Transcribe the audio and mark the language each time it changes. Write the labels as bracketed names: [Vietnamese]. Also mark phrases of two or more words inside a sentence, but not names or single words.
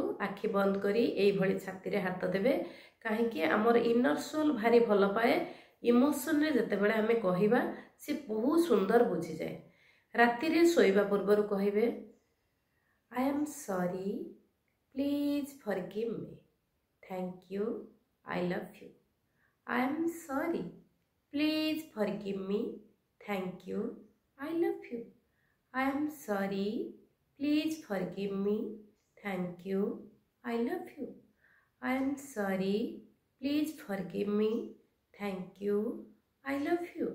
[Odia] ଆଖି ବନ୍ଦ କରି ଏଇଭଳି ଛାତିରେ ହାତ ଦେବେ, କାହିଁକି ଆମର [English] inner soul [Odia] ଭାରି ଭଲ ପାଏ। ଇମୋସନରେ ଯେତେବେଳେ ଆମେ କହିବା ସେ ବହୁତ ସୁନ୍ଦର ବୁଝିଯାଏ। ରାତିରେ ଶୋଇବା ପୂର୍ବରୁ କହିବେ [English] I am sorry, please forgive me, thank you, I love you. I am sorry, please forgive me, thank you, I love you. I am sorry, please forgive me, thank you, I love you. I am sorry, please forgive me, thank you, I love you.